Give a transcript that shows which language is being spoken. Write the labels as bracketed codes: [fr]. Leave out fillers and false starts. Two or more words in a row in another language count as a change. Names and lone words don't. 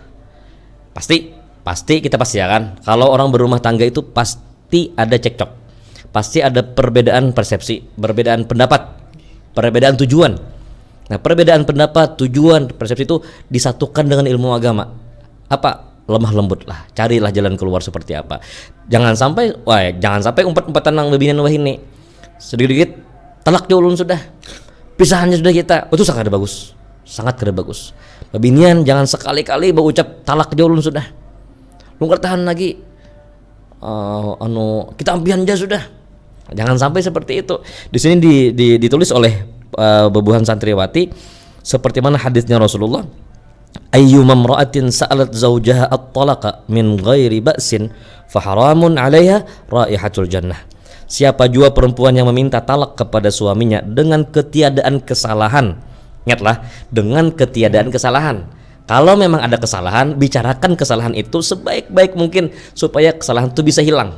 [id] Pasti kita kan kalau orang berumah tangga itu pasti ada cekcok, pasti ada perbedaan persepsi, perbedaan pendapat, perbedaan tujuan. Nah, perbedaan pendapat, tujuan, persepsi itu disatukan dengan ilmu agama. Apa? Lemah lembut lah, carilah jalan keluar seperti apa. [bjn] Jangan sampai umpat-umpatan nang bebinian wah ini. Sedikit talak ulun sudah. Pisahannya sudah kita. Itu sangat ada bagus. Sangat kada bagus. Bebinian jangan sekali-kali berucap talak ulun sudah. Lu tahan lagi. Kita ampian aja sudah. [id] Jangan sampai seperti itu. Di sini ditulis oleh bebuhan santriwati seperti mana hadisnya Rasulullah, [ar] أيما امرأة سألت زوجها الطلاق من غير بأس فحرام عليها رائحة الجنة. [id] Siapa jua perempuan yang meminta talak kepada suaminya dengan ketiadaan kesalahan. Ingatlah, dengan ketiadaan kesalahan. Kalau memang ada kesalahan, bicarakan kesalahan itu sebaik-baik mungkin supaya kesalahan itu bisa hilang.